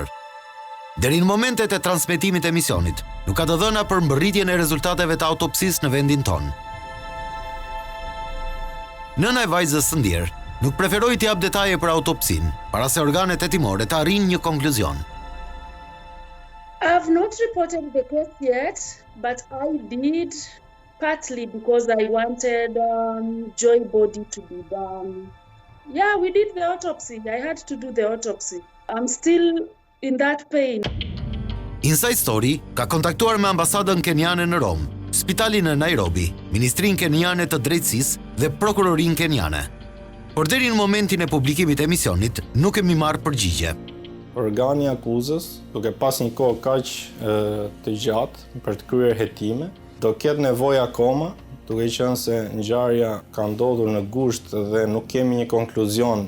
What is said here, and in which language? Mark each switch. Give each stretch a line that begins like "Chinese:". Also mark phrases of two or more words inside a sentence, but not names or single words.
Albanian: Deri në momentet e transmetimit të emisionit, nuk ka të dhëna për mbërritjen e rezultateve të autopsisë në vendin tonë. Nëna e vajzës së ndjer nuk preferoi të jap detaje për autopsinë, para se organet hetimore të arrijnë një konkluzion.
English: I've not reported the case yet, but I did partly because I wanted Xhoi body to be done. Yeah, we did the autopsy. I had to do the autopsy. I'm still in that pain.
Albanian: Inside Story ka kontaktuar me ambasadën keniane në Rom, spitalin në Nairobi, Ministrinë Keniane të Drejtësisë dhe Prokurorinë Keniane. Por deri në momentin e publikimit të emisionit nuk kemi marrë përgjigje. Organi I akuzës, duke pas një kohë kaq të gjatë për të kryer hetime, do ketë nevojë akoma, duke qenë se ngjarja ka ndodhur në gusht dhe nuk kemi një konkluzion.